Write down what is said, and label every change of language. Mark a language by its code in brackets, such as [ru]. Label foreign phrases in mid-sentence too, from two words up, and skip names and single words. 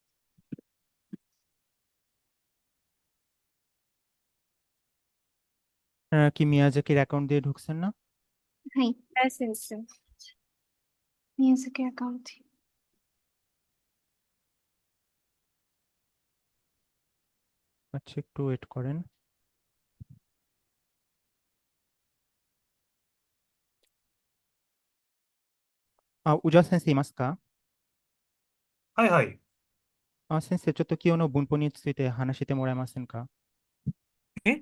[bn] আপনারা কি মিয়াজাকির অ্যাকাউন্ট দিয়ে ঢুকছেন না? হ্যাঁ হ্যাঁ সেন্সে। মিউজিকের অ্যাকাউন্ট। আচ্ছা একটু ওয়েট করেন। [ja] 宇田先生いますか？はいはい。先生、ちょっと今日の文法について話してもらえませんか？え